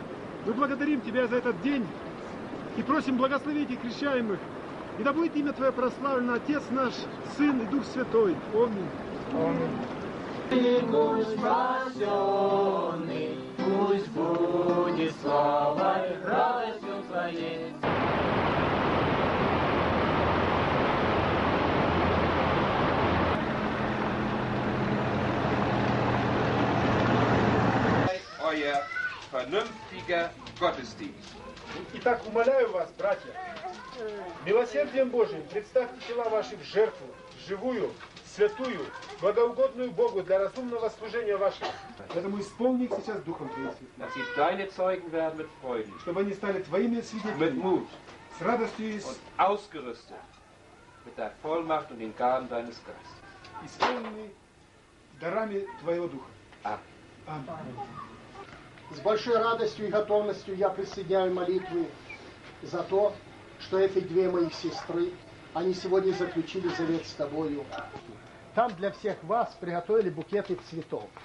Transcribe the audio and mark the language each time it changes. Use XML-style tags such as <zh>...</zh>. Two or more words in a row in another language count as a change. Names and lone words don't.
<ru>Мы благодарим Тебя за этот день и просим благословить их крещаемых. И да будет имя Твое прославлено, Отец наш, Сын и Дух Святой. Аминь. Пусть спасенный, пусть будет славой, радостью Твоей.</ru> <de>Euer vernünftiger Gottesdienst.</de> <ru>Итак, умоляю вас, братья, милосердием Божиим представьте тела ваши в жертву, живую, святую, благоугодную Богу для разумного служения вашего. Поэтому исполни их сейчас Духом Твоим Святым.</ru> <de>Dass sie deine Zeugen werden mit Freuden,</de> <ru>Чтобы они стали Твоими</ru> <de>mit</de> <ru>свидетелями,</ru> <de>Mut,</de> <ru>с С радостью и</ru> <de>und ausgerüstet mit der Vollmacht und den Gaben deines Geistes.</de> <ru>исполненный дарами Твоего Духа.</ru> <de>Amen.</de> <ru>Аминь. С большой радостью и готовностью я присоединяю молитвы за то, что эти две моих сестры, они сегодня заключили завет с Тобою. Там для всех вас приготовили букеты цветов.</ru>